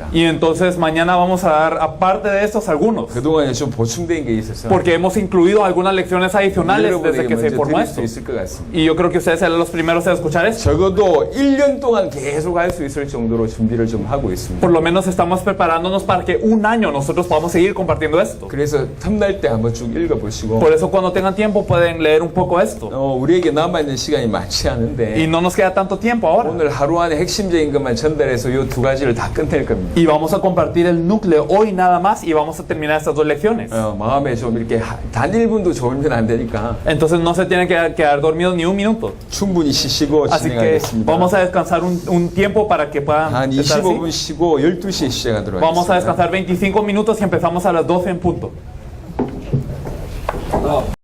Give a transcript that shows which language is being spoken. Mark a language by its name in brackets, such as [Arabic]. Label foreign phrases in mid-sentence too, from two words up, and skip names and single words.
[Spanish] Y entonces mañana vamos a dar, aparte de estos, algunos. [Korean] 그동안에 좀 보충된 게 있어서 [Spanish] Porque hemos incluido algunas lecciones adicionales desde [Korean] 여러분에게 [Spanish] que se [Korean] 먼저 [Spanish] formó [Korean] 드릴 [Spanish] esto. [Korean] 수 있을 것 같습니다. [Spanish] Y yo creo que ustedes serán los primeros en escuchar esto. [Korean] 적어도 1년 동안 계속 할 수 있을 정도로 준비를 좀 하고 있습니다. [Spanish] Por lo menos estamos preparándonos para que un año nosotros podamos seguir compartiendo esto. [Korean] 그래서 틈날 때 한번 쭉 읽어보시고 [Spanish] Por eso cuando tengan tiempo pueden leer un poco esto. [Korean] 우리에게 남아있는 시간이 많지 [Spanish] Y [Korean] 않은데 [Spanish] no nos queda tanto tiempo ahora. [Korean] 오늘 하루 안에 핵심적인 것만 전달해서 이 두 가지를 다 끝낼 겁니다. [Spanish] Y vamos a compartir el núcleo hoy nada más y vamos a terminar estas dos lecciones. [Korean] 마음에 좀 이렇게 단 1분도 졸면 안 되니까 [Spanish] Entonces no se tienen que quedar dormidos ni un minuto. [Korean] 충분히 쉬시고 [Spanish] Así que [Korean] 진행하겠습니다. [Spanish] vamos a descansar un tiempo para que puedan [Korean] 한 [Spanish] estar [Korean] 25분 [Spanish] así. [Korean] 쉬고 12시에 시작하도록 [Spanish] Vamos a [Korean] 하겠습니다. [Spanish] descansar 25 minutos y empezamos a las 12 en punto.